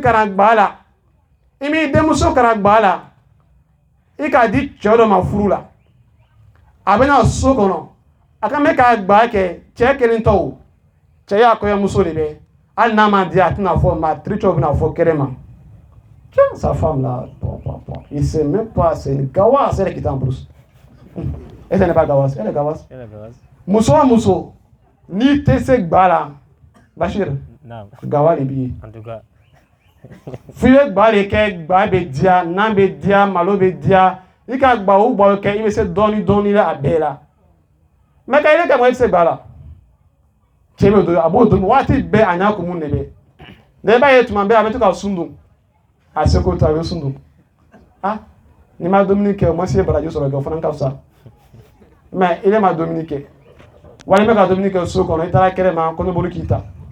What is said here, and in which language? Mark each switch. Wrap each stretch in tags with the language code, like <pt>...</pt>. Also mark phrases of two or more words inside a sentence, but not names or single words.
<bm>karan gba la i m'i denmuso karan gba la i k'a di cɛ dɔ ma furu la a bɛna so kɔnɔ a ka mɛn k'a gba kɛ cɛ kelen tɔw cɛ y'a kɔɲɔmuso de bɛ hali n'a ma diya a tɛna fɔ ma tiricɛw bɛna fɔ kɛrɛ ma</bm> <fr>tiens sa femme là il sait même pas c'est une gawasse elle qui est en brousse elle n'est pas gawasse elle est gawasse</fr> <bm>muso o muso n'i tɛ se gba la Bachir gawa de b'i ye</bm> <fr>En tout cas.</fr> <bm>f'i bɛ gba de kɛ gba bɛ diya nan bɛ diya malo bɛ diya i ka gba o gba kɛ i bɛ se dɔɔni la a bɛɛ la mais ka i de kɛ mɔgɔ i tɛ se gba la cɛ bɛ don a b'o don waati bɛɛ a ɲa kumun de bɛ nka i b'a ye tuma bɛɛ a bɛ to ka sun dun a seko to a bɛ sun dun ah ni ma dumuni kɛ o ma se baraji sɔrɔ kɛ o fana ka fisa mais i de ma dumuni kɛ wali i bɛ ka dumuni kɛ so kɔnɔ i taara kɛrɛ ma kɔnɔboli k'i ta</bm>